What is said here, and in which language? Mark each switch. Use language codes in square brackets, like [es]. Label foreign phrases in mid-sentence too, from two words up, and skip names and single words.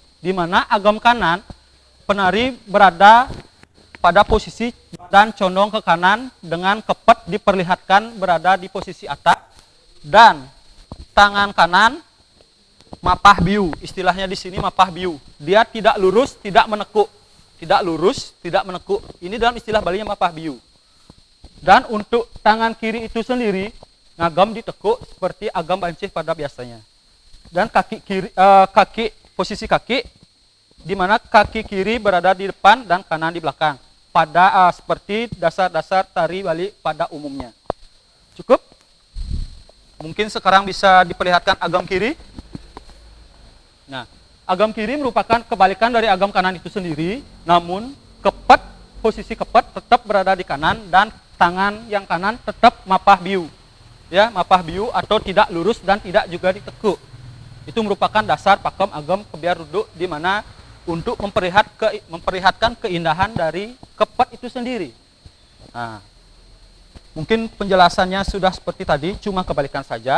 [id] Di mana agam kanan, penari berada pada posisi badan condong ke kanan dengan kepet diperlihatkan berada di posisi atap. Dan tangan kanan [ban] mapah biu, [id] istilahnya di sini [ban] mapah biu. [id] Dia tidak lurus, tidak menekuk. Tidak lurus, tidak menekuk. Ini dalam istilah Balinya [ban] mapah biu. [id] Dan untuk tangan kiri itu sendiri ngagam ditekuk seperti agam bancih pada biasanya. Dan kaki kiri, posisi kaki di mana kaki kiri berada di depan dan kanan di belakang. Pada seperti dasar-dasar tari Bali pada umumnya. Cukup? Mungkin sekarang bisa diperlihatkan agam kiri. Nah, agam kiri merupakan kebalikan dari agam kanan itu sendiri, namun kepet, posisi kepet tetap berada di kanan dan tangan yang kanan tetap [ban] mapah biu. [id] Ya, [ban] mapah biu [id] atau tidak lurus dan tidak juga ditekuk. Itu merupakan dasar pakem agam kebiar duduk di mana untuk memperlihatkan keindahan dari kepet itu sendiri. Nah, mungkin penjelasannya sudah seperti tadi, cuma kebalikan saja.